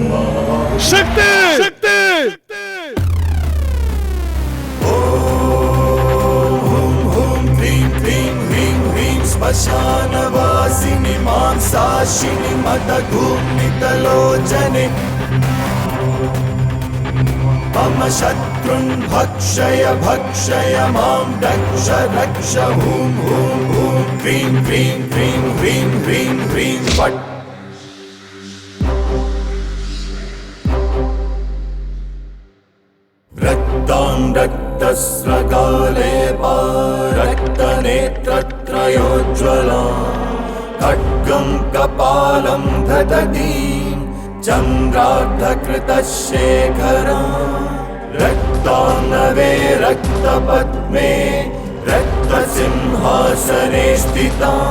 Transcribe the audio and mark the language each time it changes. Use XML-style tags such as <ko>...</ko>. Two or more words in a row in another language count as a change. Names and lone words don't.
<sa>ಶಕ್ತಿ ಶಕ್ತಿ ಓಂ ಕ್ರೀಂ ಕ್ರೀಂ ಹ್ರೀಂ ಹ್ರೀಂ ಶ್ಮಶಾನವಾಸಿನಿ ಮಾಂಸಾಶಿನಿ ಮದಗೂಮಿತಲೋಚನೆ मम शत्रुन् भक्षय भक्षय मां रक्ष रक्ष हूं हूं हूं क्रीं क्रीं क्रीं ह्रीं ह्रीं ह्रीं फट् रक्तां रक्तस्रगाले रक्तनेत्रत्रयोज्ज्वला खड्गं कपालं ददतीं चन्द्रार्धकृतशेखरा रक्तानवे रक्तपद्मे रक्तसिंहासने स्थिता</sa>